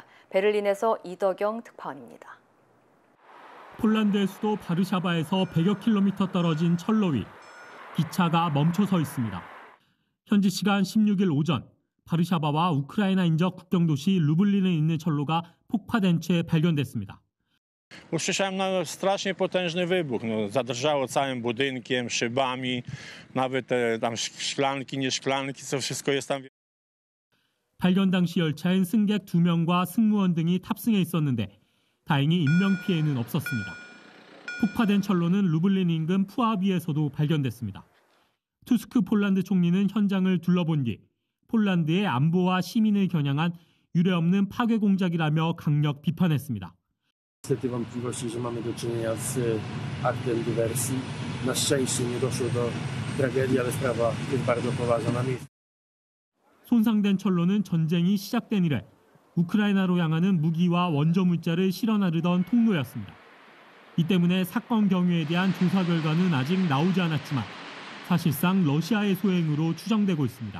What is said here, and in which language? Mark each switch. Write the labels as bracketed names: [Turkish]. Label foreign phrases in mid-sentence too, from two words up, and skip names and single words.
[Korean] 베를린에서 이덕영 특파원입니다. 폴란드의 수도 바르샤바에서 100여 킬로미터 떨어진 철로 위 기차가 멈춰 서 있습니다. 현지 시간 16일 오전 바르샤바와 우크라이나 인접 국경 도시 루블린에 있는 철로가 폭파된 채 발견됐습니다. [Polish] Usłyszałem strasznie potężny wybuch. Zadrżało całym budynkiem, szybami, nawet tam szklanki, nie szklanki, co wszystko jest tam. [Korean] 발견 당시 열차엔 승객 2명과 승무원 등이 탑승해 있었는데 다행히 인명 피해는 없었습니다. 폭파된 철로는 루블린 인근 푸아비에서도 발견됐습니다. 투스크 폴란드 총리는 현장을 둘러본 뒤 폴란드의 안보와 시민을 겨냥한 유례없는 파괴 공작이라며 강력 비판했습니다. [Polish] Niestety wątpliwości, że mamy do czynienia z aktem dywersji. Na szczęście nie doszło do tragedii, ale sprawa jest bardzo poważna na miejscu. [Korean] 손상된 철로는 전쟁이 시작된 이래 우크라이나로 향하는 무기와 원조 물자를 실어 나르던 통로였습니다. 이 때문에 사건 경위에 대한 조사 결과는 아직 나오지 않았지만 사실상 러시아의 소행으로 추정되고 있습니다.